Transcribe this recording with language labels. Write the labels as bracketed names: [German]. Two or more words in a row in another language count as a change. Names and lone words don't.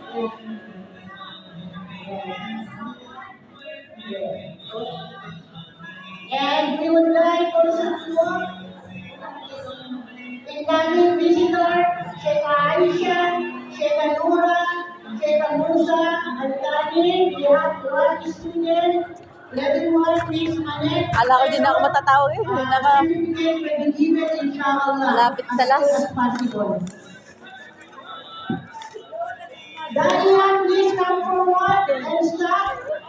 [English] And we would like also to incoming visitor, Sheikh Aisha, Sheikh Nura, Sheikh Musa, Al-Tani, we have one student, level 1, please connect. [Filipino] Ala ko din ako matatawag eh. [English] Certificate will be given inshallah [Filipino] Malapit sa [English] as soon last. as possible. Dalian, please come forward and start.